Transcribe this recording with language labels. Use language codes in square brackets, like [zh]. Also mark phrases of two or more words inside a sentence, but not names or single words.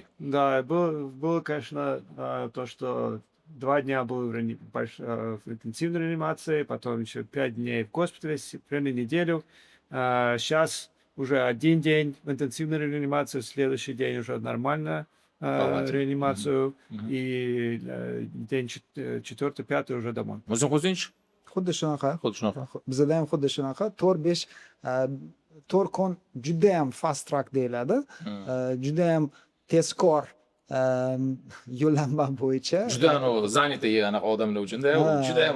[ru] Да, было, конечно, то, что 2 дня был в интенсивной реанимации, потом еще 5 дней в госпитале, примерно неделю. Сейчас уже 1 день в интенсивной реанимации, следующий день уже нормально Палате. реанимацию, Мгм. и день 4-й, 5-й уже домой. [uz] Muhsin Huseynovich, xuddi shunaqa xuddi shunaqa. bizada ham xuddi shunaqa 4-5 kun judayam [en] fast track [uz] deyiladi. Judayam tezkor yo'llanma bo'yicha Juda zanitay anaqa odamlar uchun-da, Ha, juda ham